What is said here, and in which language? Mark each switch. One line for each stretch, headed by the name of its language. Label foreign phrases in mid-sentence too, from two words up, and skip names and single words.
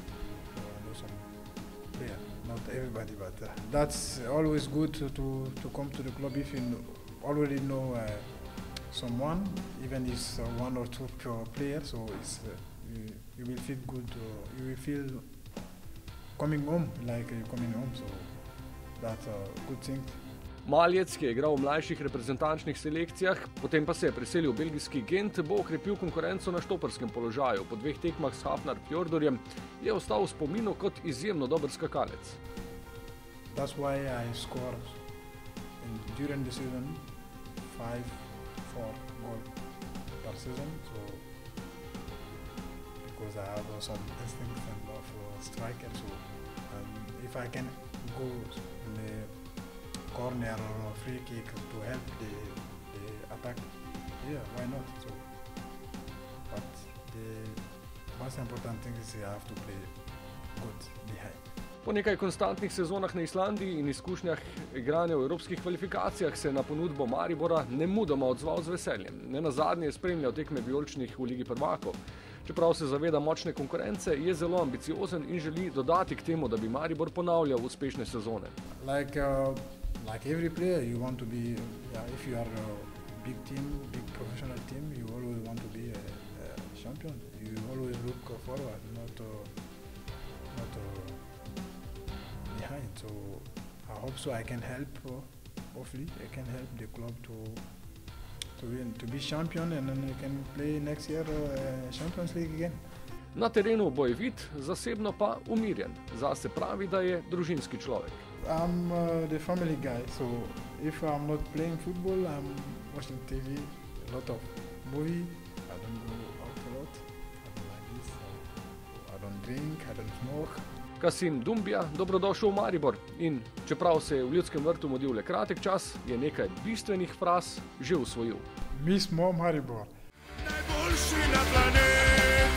English: So I know some player, not everybody, but that's always good to come to the club if you already know someone, even if it's one or two players. So it's you will feel good. You will feel coming home, like you're coming home. So that's a good thing.
Slovenian: Maljec, ki je igral v mlajših reprezentančnih selekcijah, potem pa se je preselil v belgijski Gent, bo okrepil konkurenco na štoperskem položaju. Po 2 tekmah s Hafnarfjörðurjem je ostal v spominu kot izjemno dober skakalec.
English: That's why I score during the season 5-4 goal per season. So because I have some instinct of striker, so if I can go in the corner or free kick to help the attack, yeah, why not? So, but the most important thing is you have to play good behind.
Slovenian: Po nekaj konstantnih sezonah na Islandiji in izkušnjah igranja v evropskih kvalifikacijah se je na ponudbo Maribora nemudoma odzval z veseljem. Nenazadnje je spremljal tekme vijoličnih v Ligi prvakov. Čeprav se zaveda močne konkurence, je zelo ambiciozen in želi dodati k temu, da bi Maribor ponavljal uspešne sezone.
English: Like every player, you want to be, if you are a big team, big professional team, you always want to be a champion. You always look forward, not behind. So I hope so I can help, hopefully I can help the club to win, to be champion, and then you can play next year Champions League again.
Slovenian: Na terenu bojevit, zasebno pa umirjen. Zase pravi, da je družinski človek.
English: I'm the family guy, so if I'm not playing football, I'm watching TV, a lot of movie. I don't go out a lot. I don't like this. I don't drink, I don't smoke.
Slovenian: Kasim Dumbia, dobrodošel v Maribor. In čeprav se je v Ljudskem vrtu mudil le kratek čas, je nekaj bistvenih fraz že usvojil. Mi smo Maribor. Najboljši na planetu.